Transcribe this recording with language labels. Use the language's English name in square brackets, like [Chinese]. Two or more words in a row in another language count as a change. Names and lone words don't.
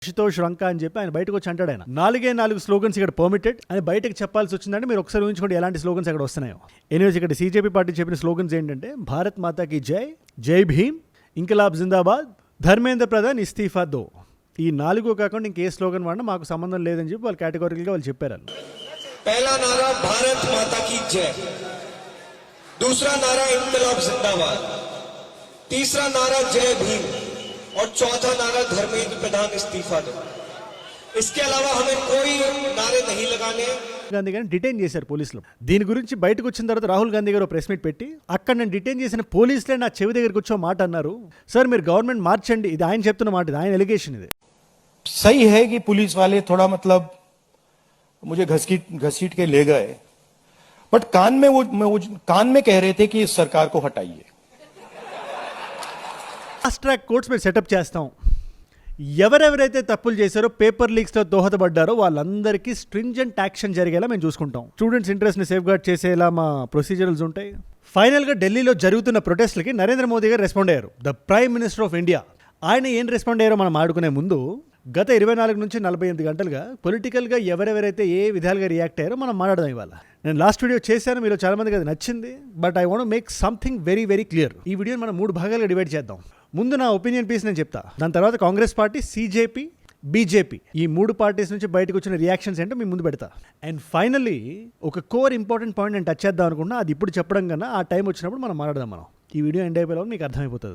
[Telugu] శుతోష్ రంక అని చెప్పి ఆయన బయటకు వచ్చి అంటాడు. ఆయన 4 స్లోగన్స్ ఇక్కడ పర్మిటెడ్ అని బయటకు చెప్పాల్సి వచ్చిందంటే మీరు ఒకసారి ఊహించుకోండి ఎలాంటి స్లోగన్స్ అక్కడ వస్తున్నాయో. ఎనీవేస్ ఇక్కడ సీజేపీ పార్టీ చెప్పిన స్లోగన్స్ ఏంటంటే [Hindi] भारत माताकी जय, जय भीम, इंकलाब जिंदाबाद, धर्मेंद्र प्रधान इस्तीफा दो. [Telugu] ఈ 4 కాకుండా ఇంకే స్లోగన్ వాడినా మాకు సంబంధం లేదని చెప్పి వాళ్ళు కేటగిరికల్గా వాళ్ళు చెప్పారు. [Hindi] पहला नारा भारत माता की जय, दूसरा नारा इंकलाब जिंदाबाद, तीसरा नारा जय भीम और चौथा नारा धर्मेंद्र प्रधान इस्तीफा दो. इसके अलावा हमें कोई नारे नहीं लगाने. [Telugu] గాంధీ గారిని డిటైన్ చేశారు పోలీసులు. దీని గురించి బయటకు వచ్చిన తర్వాత రాహుల్ గాంధీ గారు ప్రెస్ మీట్ పెట్టి అక్కడ నేను డిటైన్ చేసిన పోలీసులే నా చెవి దగ్గరికి వచ్చే మాట అన్నారు. సార్ మీరు గవర్నమెంట్ మార్చండి, ఇది ఆయన చెప్తున్న మాట, ఇది ఆయన ఎలిగేషన్. ఇది [Hindi] सही है कि पुलिस वाले थोड़ा मतलब मुझे घसीट के ले गए, बट कान में कह रहे थे कि इस सरकार को हटाइए. [English] fast track courts [Telugu] మేము సెటప్ చేస్తాం. ఎవరెవరైతే తప్పులు చేశారో, [English] paper leaksలో [Telugu] దోహదపడ్డారో వాళ్ళందరికీ [English] stringent action [Telugu] జరిగేలా మేము చూసుకుంటాం. [English] students interestని safe guard [Telugu] చేసేలా మా ప్రొసీజర్స్ ఉంటాయి. ఫైనల్గా ఢిల్లీలో జరుగుతున్న ప్రొటెస్ట్లకి నరేంద్ర మోదీ గారు రెస్పాండ్ అయ్యారు, [English] the prime minister of India. [Telugu] ఆయన ఏం రెస్పాండ్ అయ్యారో మనం ఆడుకునే ముందు గత 24 నుంచి 48 గంటలుగా పొలిటికల్గా ఎవరెవరైతే ఏ విధాలుగా రియాక్ట్ అయ్యారో మనం మాట్లాడదాం ఇవాళ. నేను [English] last video [Telugu] చేశాను, మీలో చాలా మందికి అది నచ్చింది, [English] But I want make something very very clear. [Telugu] ఈ వీడియోని మనం 3 భాగాలుగా డివైడ్ చేద్దాం. ముందు నా [English] opinion piece [Telugu] నేను చెప్తా, దాని తర్వాత కాంగ్రెస్ పార్టీ, సీజేపీ, బీజేపీ ఈ 3 పార్టీస్ నుంచి బయటకు వచ్చిన రియాక్షన్స్ ఏంటో మీ ముందు పెడతా. [English] and finally [Telugu] ఒక [English] core important point [Telugu] నేను టచ్ చేద్దాం అనుకున్నా, అది ఇప్పుడు చెప్పడం కన్నా ఆ టైం వచ్చినప్పుడు మనం మాట్లాడదాం. మనం ఈ [English] video end [Telugu] అయిపోయేలా మీకు అర్థమైపోతుంది.